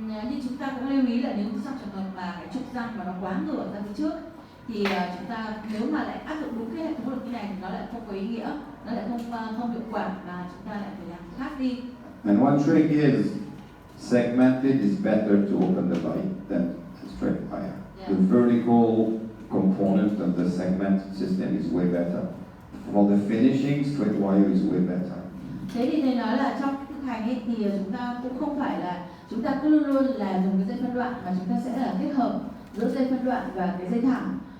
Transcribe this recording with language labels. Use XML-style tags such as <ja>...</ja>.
<vi>Nhưng chúng ta cũng lưu ý là nếu trong trường hợp mà cái trục răng mà nó quá ngửa ra phía trước thì chúng ta nếu mà lại áp dụng đúng cái hệ thống luật như này thì nó lại không có ý nghĩa, nó lại không hiệu quả, và chúng ta lại phải làm khác đi.</vi> <en>And one trick is segmented is better to open the bite than straight wire. Yeah. The vertical component of the segment system is way better. For the finishing, straight wire is way better.</en> <vi>Thế thì thầy nói là trong thực hành ấy, thì chúng ta cũng không phải là chúng ta cứ luôn luôn là dùng cái dây phân đoạn, mà chúng ta sẽ là kết hợp giữa dây phân đoạn và cái dây thẳng.</vi>